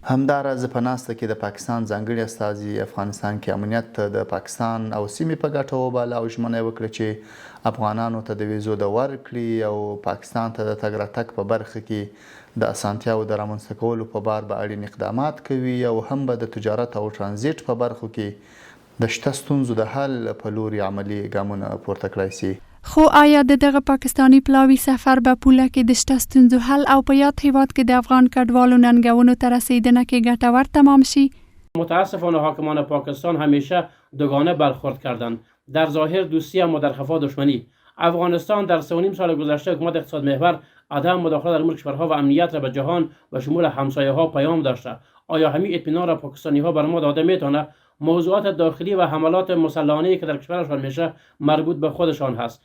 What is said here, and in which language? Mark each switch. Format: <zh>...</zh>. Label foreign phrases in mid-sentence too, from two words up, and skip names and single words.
<ps>همداراز په ناسته کې د پاکستان ځانګړي استازي افغانستان کې امنیت د پاکستان او سیمې په ګټه وباله او ژمنه وکړه چې افغانانو ته د ویزو د ورکړې او پاکستان ته د تګ راتګ په برخه کې د اسانتیاو د رامنځته کولو په بار به اړین اقدامات کوي او هم به د تجارت او ترانزیت په برخو کې د شته ستونزو د حل په لوري عملی ګامونه پورته کړای شي. خو آیا دغه پاکستانی پلاوي سفر به پوله کې د شته ستونزو حل او په یاد هیواد کې د افغان کډوالو ننګونو ته رسیدنه کې ګټور تمام شي؟</ps> <fa>متاسفانه حاکمان پاکستان همیشه دوگانه برخورد کردند، در ظاهر دوستی اما در خفا دشمنی. افغانستان در 3.5 سال گذشته حکومت اقتصاد محور عدم مداخله در امور کشورها و امنیت را به جهان و شمول همسایه ها پیام داشته. آیا همین اطمینان را پاکستانی ها بر ما داده میتونه؟ موضوعات داخلی و حملات مسلحانه که در کشورشان میشه مربوط به خودشان هست.</fa>